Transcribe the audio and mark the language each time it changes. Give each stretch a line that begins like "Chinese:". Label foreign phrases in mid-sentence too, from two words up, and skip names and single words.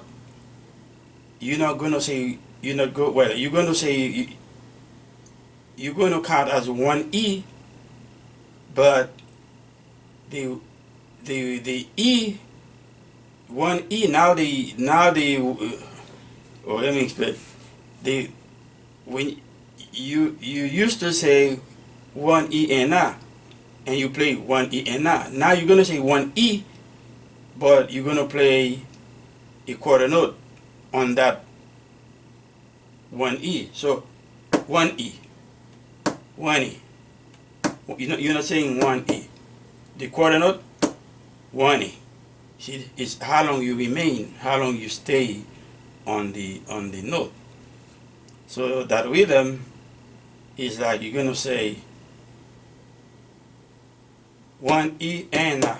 English: You're going to say you're going to count as 1E, but the E, 1E, let me explain. When you used to say 1E and A, and you play 1E and A, now you're going to say 1E, but you're going to play a quarter note on that 1E. So 1E, 1E. You're not saying 1E. The quarter note, 1E. See, it's how long you remain, how long you stay on the note. So that rhythm is like you're gonna say 1E and A.